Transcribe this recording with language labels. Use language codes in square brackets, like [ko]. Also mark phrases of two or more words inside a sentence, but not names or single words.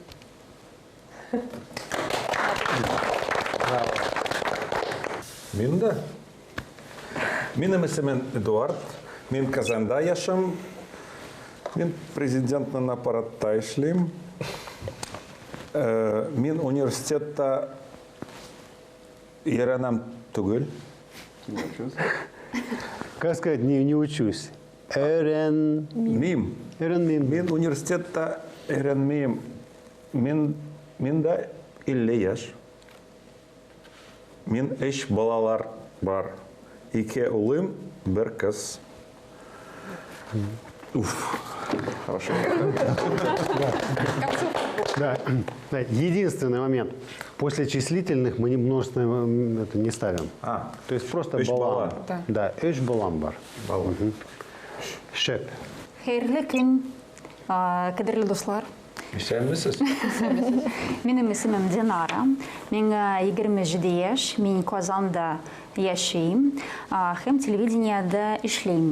[tt] Минда? Минем исемен Эдуард. Мин Казанда яшам. Мин президентна аппаратта эшлим. Мин университетта яранам түгел. [ru] Как сказать, не учусь. [tt] Эрен. Мим. Мин университетта öğrenmeyim. Минда 50 яш. Мин 3 балалар бар. 2 улым, 1 кыз. Уф. [ru] Хорошо. Да. Да, единственный момент. После числительных мы множественное это не ставим. То есть просто [tt] Üç балам. bala. Да, üç балам бар. Бала. Шеп. Хәерле көн, кадерле дуслар. Ишәмисез? Минем исемем Динара. Миңа 27 яшь, мин Казанда яшим, һәм телевидениедә эшлим.